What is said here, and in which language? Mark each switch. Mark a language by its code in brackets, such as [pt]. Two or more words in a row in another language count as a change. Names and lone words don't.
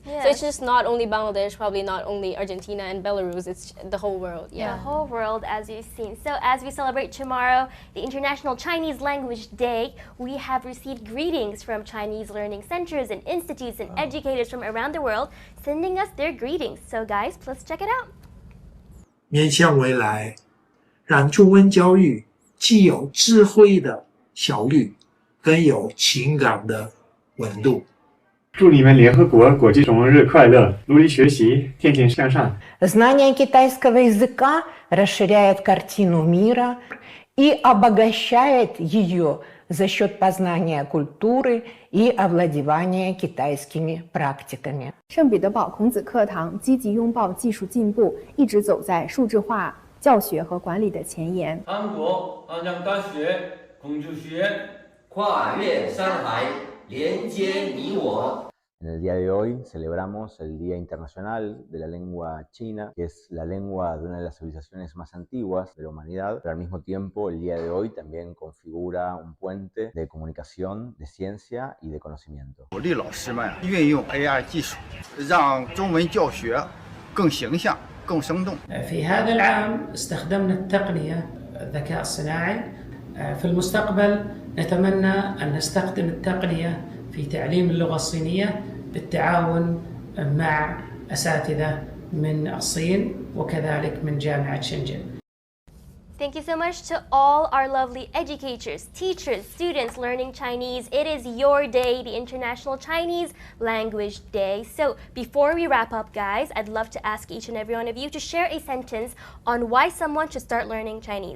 [en] So it's just not only Bangladesh, probably not only Argentina and Belarus, it's the whole world. The whole world, as you've seen. So as we celebrate tomorrow, the International Chinese Language Day, we have received greetings from Chinese learning centers and institutes and educators from around the world sending us their greetings. So guys, let's check it out. [zh] 面向未来，让中文教育既有智慧的效率，更有情感的温度。祝你们联合国国际中文日快乐，努力学习，天天向上。 [ru] Знание китайского языка расширяет картину мира и обогащает ее за счет познания культуры и овладевания китайскими практиками. [zh] 圣彼得堡孔子课堂积极拥抱技术进步，一直走在数字化教学和管理的前沿。韩国安阳大学孔子学院跨越山海，连接你我。 [es] En el día de hoy celebramos el Día Internacional de la Lengua China, que es la lengua de una de las civilizaciones más antiguas de la humanidad, pero al mismo tiempo el día de hoy también configura un puente de comunicación, de ciencia y de conocimiento. [zh] 鼓励老师们运用 AI 技术，让中文教学更形象、更生动。 [ar] في هذا العام استخدمنا التقنية الذكاء الصناعي. في المستقبل نتمنى أن نستخدم التقنية في تعليم اللغة الصينية بالتعاون مع أساتذة من الصين وكذلك من جامعة شنجن. [en] Thank you so much to all our lovely educators, teachers, students learning Chinese. It is your day, the International Chinese Language Day. So before we wrap up, guys, I'd love to ask each and every one of you to share a sentence on why someone should start learning Chinese.